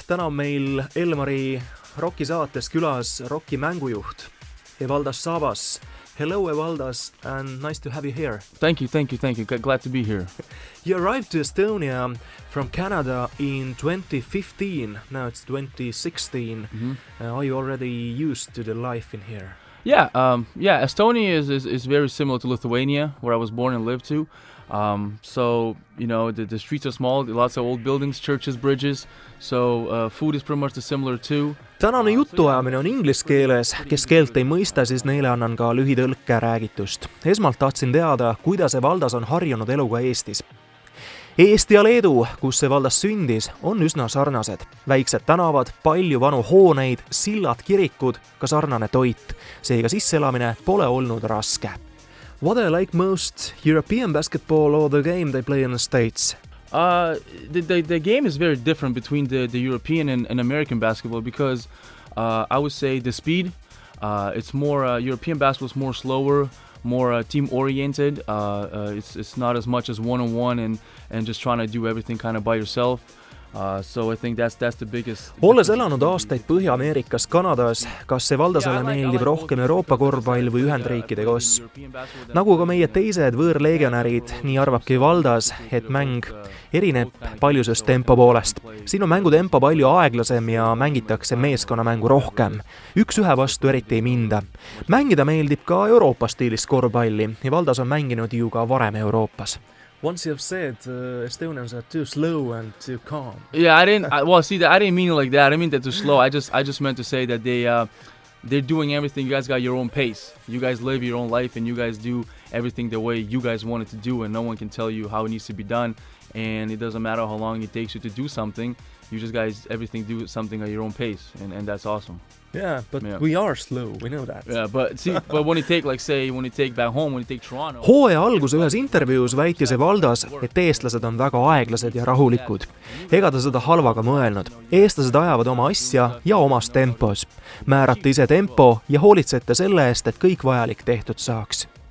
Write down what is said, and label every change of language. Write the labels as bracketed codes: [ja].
[et] Täna on meil Elmari Rocki saates külas Rocki mängujuht Evaldas Žabas. [en] Hello Evaldas, and nice to have you here. Thank you. Glad to be here. You arrived to Estonia from Canada in 2015. Now it's 2016. Are you already used to the life in here? Yeah. Estonia is very similar to Lithuania, where I was born and lived to. So, you know, the streets are small, lots of old buildings, churches, bridges. So food is pretty much similar too. [et] Tänane jutuajamine on inglise keeles. Kes keelt ei mõista, siis neile annan ka lühitõlke räägitust. Esmalt tahtsin teada, kuidas Evaldas on harjunud eluga Eestis. Eesti ja Leedu, kus Evaldas sündis, on üsna sarnased. Väiksed tänavad, palju vanu hooneid, sillad, kirikud, ka sarnane toit. Seega sisseelamine pole olnud raske. [en] What I like most, European basketball or the game they play in the States? The game is very different between the European and American basketball because I would say the speed, it's more, European basketball is more slower, more team-oriented. It's not as much as one-on-one and just trying to do everything kind of by yourself. So I think that's the biggest. [et] Olles elanud aastaid Põhja-Ameerikas, Kanadas, kas Evaldasele meeldib rohkem Euroopa korvpall või Ühendriikide koss? Nagu ka meie teised võõrlegionärid, nii arvabki Evaldas, et mäng erineb paljusest tempo poolest. Siin on mängutempo palju aeglasem ja mängitakse meeskonnamängu rohkem. Üks ühe vastu eriti ei minda. Mängida meeldib ka Euroopa stiilis korvpalli. Evaldas on mänginud ju ka varem Euroopas. [en] Once you have said Estonians are too slow and too calm. Yeah, I didn't mean it like that. I didn't mean that too slow. I just meant to say that they're doing everything. You guys got your own pace. You guys live your own life and you guys do everything the way you guys want it to do, and no one can tell you how it needs to be done. And it doesn't matter how long it takes you to do something. You just guys everything do something at your own pace, and that's awesome. Yeah, but we are slow, we know that. Yeah, but when you take, when you take back home, when you take Toronto. [et] Hooaja alguse ühes intervjuus väitis Evaldas, et eestlased on väga aeglased ja rahulikud. Ega ta seda halvaga mõelnud. Eestlased ajavad oma asja ja omas tempos. Määrate ise tempo ja hoolitsete selle eest, et kõik vajalik tehtud saaks.